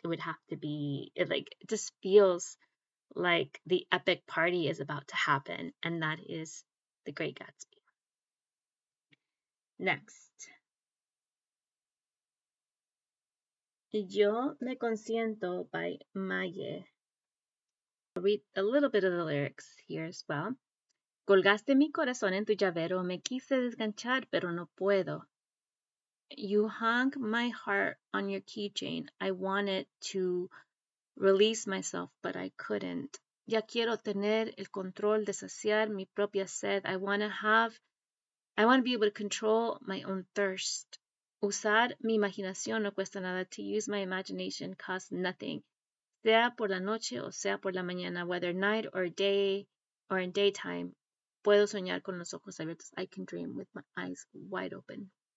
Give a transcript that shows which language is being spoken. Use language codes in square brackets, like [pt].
[en] It would have to be it just feels like the epic party is about to happen, and that is The Great Gatsby. Next, Yo me consiento by Maye. I'll read a little bit of the lyrics here as well. [es] Colgaste mi corazón en tu llavero, me quise desganchar, pero no puedo. [en] You hung my heart on your keychain. I wanted to release myself, but I couldn't. [es] Ya quiero tener el control de saciar mi propia sed. [en] I want to be able to control my own thirst. [es] Usar mi imaginación no cuesta nada. [en] To use my imagination costs nothing. [es] Sea por la noche o sea por la mañana, [en] whether night or day or in daytime, [es] puedo soñar con los ojos abiertos. [en] I can dream with my eyes wide open.